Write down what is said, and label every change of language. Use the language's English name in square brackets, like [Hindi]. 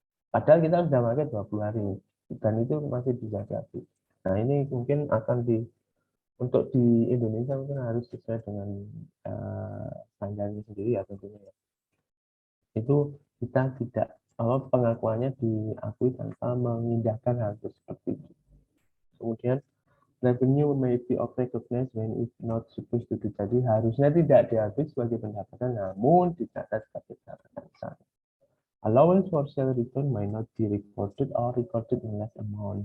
[Indonesian] Padahal kita sudah pakai 20 hari dan itu masih bisa diakui. Nah ini mungkin akan untuk di Indonesia mungkin harus sesuai dengan standarnya sendiri ya tentunya. Itu kita tidak pengakuannya diakui tanpa mengindahkan hal seperti itu. [English] Kemudian revenue may be recognized when it's not supposed to be. [Indonesian] Jadi harusnya tidak diakui sebagai pendapatan, namun dicatat sebagai pendapatan misalnya. [English] Allowance for sale return may not be recorded or recorded in less amount.